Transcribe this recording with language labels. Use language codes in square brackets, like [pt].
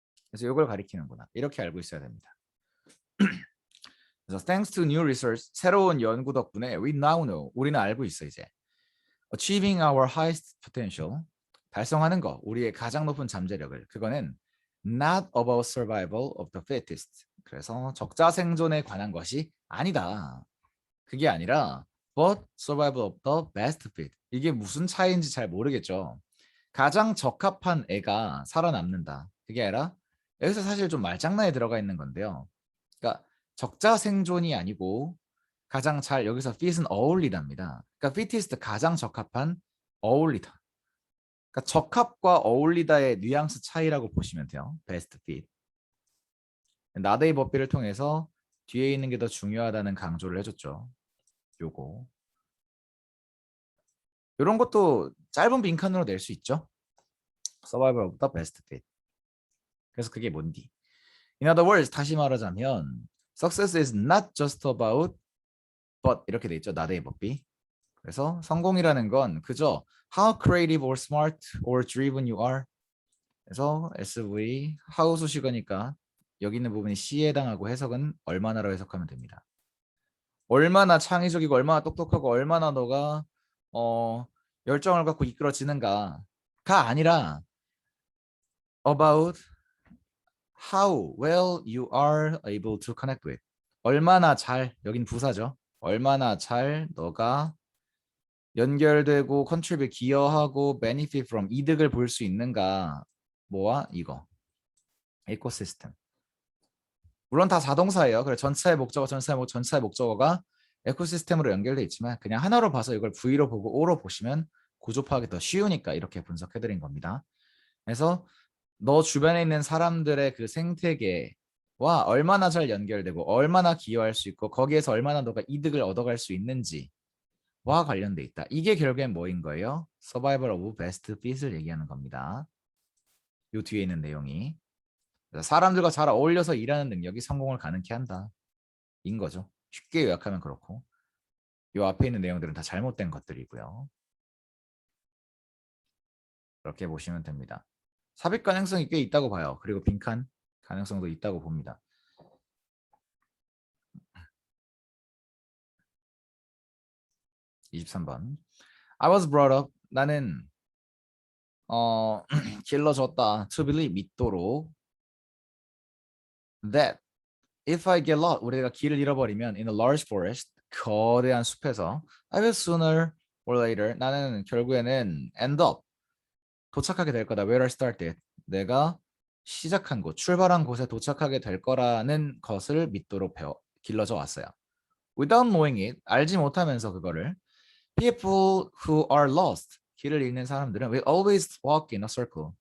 [ko] 그래서 요걸 가리키는구나. 이렇게 알고 있어야 됩니다. 그래서 [en] thanks to new research, [ko] 새로운 연구 덕분에 [en] we now know, [ko] 우리는 알고 있어 이제. [en] Achieving our highest potential, [ko] 달성하는 거, 우리의 가장 높은 잠재력을. 그거는 [en] not about survival of the fittest. [ko] 그래서 적자 생존에 관한 것이 아니다. 그게 아니라 [en] but survival of the best fit. [ko] 이게 무슨 차이인지 잘 모르겠죠. 가장 적합한 애가 살아남는다. 그게 아니라 여기서 사실 좀 말장난에 들어가 있는 건데요. 그러니까 적자 생존이 아니고 가장 잘 여기서 fit은 어울리답니다. 그러니까 fittest 가장 적합한 어울리다. 그러니까 적합과 어울리다의 뉘앙스 차이라고 보시면 돼요. [en] best fit. [ko] 나데이 법비를 통해서 뒤에 있는 게 더 중요하다는 강조를 해줬죠. 요거. 이런 것도 짧은 빈칸으로 낼 수 있죠. [en] Survival of the best fit. [ko] 그래서 그게 뭔디? [en] In other words, [ko] 다시 말하자면 [en] Success is not just about but [ko] 이렇게 돼 있죠. 나데이 법비. 그래서 성공이라는 건 그저 [en] how creative or smart or driven you are. [ko] 그래서 SV how 수식어니까 여기 있는 부분이 C에 해당하고 해석은 얼마나로 해석하면 됩니다. 얼마나 창의적이고 얼마나 똑똑하고 얼마나 너가 열정을 갖고 이끌어지는가가 아니라 [en] about how well you are able to connect with. [ko] 얼마나 잘, 여긴 부사죠. 얼마나 잘 너가 연결되고 [en] contribute, [ko] 기여하고 [en] benefit from, [ko] 이득을 볼 수 있는가. 뭐와 이거. 에코시스템. 물론 다 자동사예요. 그래 전치사의 목적어, 전치사의 목적어가 에코시스템으로 연결돼 있지만 그냥 하나로 봐서 이걸 V로 보고 O로 보시면 구조 파악이 더 쉬우니까 이렇게 분석해드린 겁니다. 그래서 너 주변에 있는 사람들의 그 생태계와 얼마나 잘 연결되고 얼마나 기여할 수 있고 거기에서 얼마나 너가 이득을 얻어갈 수 있는지와 관련돼 있다. 이게 결국엔 뭐인 거예요? [en] Survival of Best Fit [ko] 을 얘기하는 겁니다. 요 뒤에 있는 내용이 사람들과 잘 어울려서 일하는 능력이 성공을 가능케 한다. 인 거죠. 쉽게 요약하면 그렇고 요 앞에 있는 내용들은 다 잘못된 것들이고요. 그렇게 보시면 됩니다. 삽입 가능성이 꽤 있다고 봐요. 그리고 빈칸 가능성도 있다고 봅니다. 23번. [en] I was brought up. [ko] 나는 길러졌다. [en] To believe [ko] 믿도록 [en] that if I get lost, [ko] 우리가 길을 잃어버리면 [en] in a large forest, [ko] 거대한 숲에서 [en] I will sooner or later [ko] 나는 결국에는 [en] end up [ko] 도착하게 될 거다. [en] Where I started. [ko] 내가 시작한 곳, 출발한 곳에 도착하게 될 거라는 것을 믿도록 길러져 왔어요. [en] Without knowing it, [ko] 알지 못하면서 그거를 [en] people who are lost, [ko] 길을 잃는 사람들은 [en] will always walk in a circle.